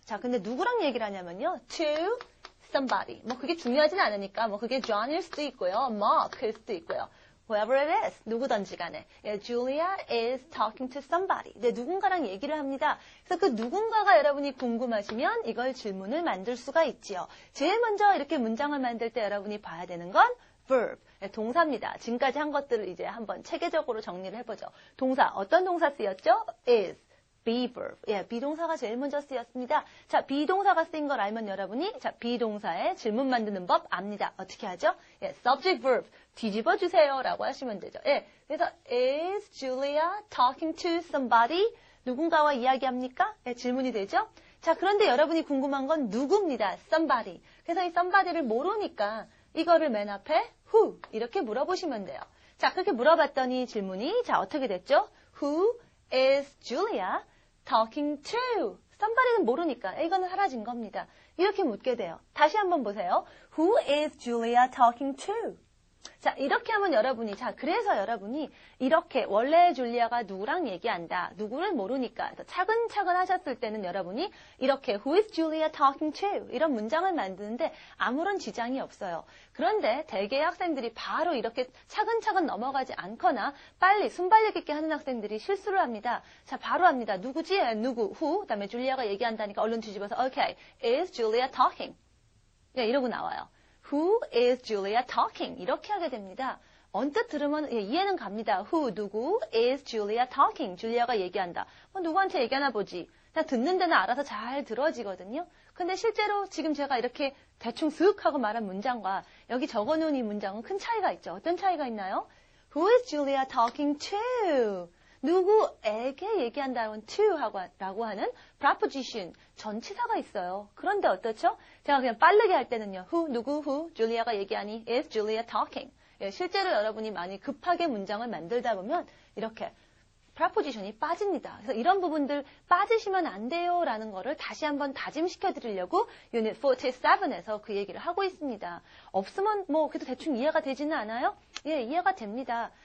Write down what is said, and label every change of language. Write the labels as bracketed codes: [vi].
[ko] 자, 근데 누구랑 얘기를 하냐면요. [en] to somebody. [ko] 그게 중요하진 않으니까, 그게 John일 수도 있고요. Mark일 수도 있고요. [en] Whoever it is. [ko] 누구든지 간에. [en] Julia is talking to somebody. [ko] 누군가랑 얘기를 합니다. 그래서 그 누군가가 여러분이 궁금하시면 이걸 질문을 만들 수가 있지요. 제일 먼저 이렇게 문장을 만들 때 여러분이 봐야 되는 건 verb. 동사입니다. 지금까지 한 것들을 이제 한번 체계적으로 정리를 해보죠. 동사. 어떤 동사 쓰였죠? is. be verb. 비동사가 제일 먼저 쓰였습니다. 자, 비동사가 쓰인 걸 알면 여러분이 비동사에 질문 만드는 법 압니다. 어떻게 하죠? subject verb 뒤집어 주세요 라고 하시면 되죠. [en] 그래서 is Julia talking to somebody? [ko] 누군가와 이야기합니까? 질문이 되죠? 자, 그런데 여러분이 궁금한 건 누구입니다. [en] somebody. [ko] 그래서 이 somebody를 모르니까 이거를 맨 앞에 who 이렇게 물어보시면 돼요. 자, 그렇게 물어봤더니 질문이 어떻게 됐죠? [en] Who is Julia talking to? [ko] somebody는 모르니까 이거는 사라진 겁니다. 이렇게 묻게 돼요. 다시 한번 보세요. [en] Who is Julia talking to? [ko] 자, 이렇게 하면 여러분이, 그래서 여러분이 이렇게 원래 줄리아가 누구랑 얘기한다. 누구를 모르니까 차근차근 하셨을 때는 여러분이 이렇게 [en] Who is Julia talking to? [ko] 이런 문장을 만드는데 아무런 지장이 없어요. 그런데 대개의 학생들이 바로 이렇게 차근차근 넘어가지 않거나 빨리 순발력 있게 하는 학생들이 실수를 합니다. 자, 바로 합니다. 누구지? 누구? Who? 그다음에 줄리아가 얘기한다니까 얼른 뒤집어서 [en] Okay, is Julia talking? [ko] 이러고 나와요. [en] Who is Julia talking? [ko] 이렇게 하게 됩니다. 언뜻 들으면 이해는 갑니다. [en] Who, 누구, is Julia talking? [ko] 줄리아가 얘기한다. 누구한테 얘기하나 보지. 그냥 듣는 데는 알아서 잘 들어지거든요. 근데 실제로 지금 제가 이렇게 대충 슥 하고 말한 문장과 여기 적어놓은 이 문장은 큰 차이가 있죠. 어떤 차이가 있나요? [en] Who is Julia talking to? [ko] 누구에게 얘기한다는 to라고 하는 preposition, 전치사가 있어요. 그런데 어떻죠? 제가 그냥 빠르게 할 때는요. [en] who, [ko] 줄리아가 얘기하니 [en] is Julia talking. [ko] 실제로 여러분이 많이 급하게 문장을 만들다 보면 이렇게 preposition이 빠집니다. 그래서 이런 부분들 빠지시면 안 돼요 라는 거를 다시 한번 다짐시켜 드리려고 유닛 47에서 그 얘기를 하고 있습니다. 없으면 그래도 대충 이해가 되지는 않아요? 이해가 됩니다.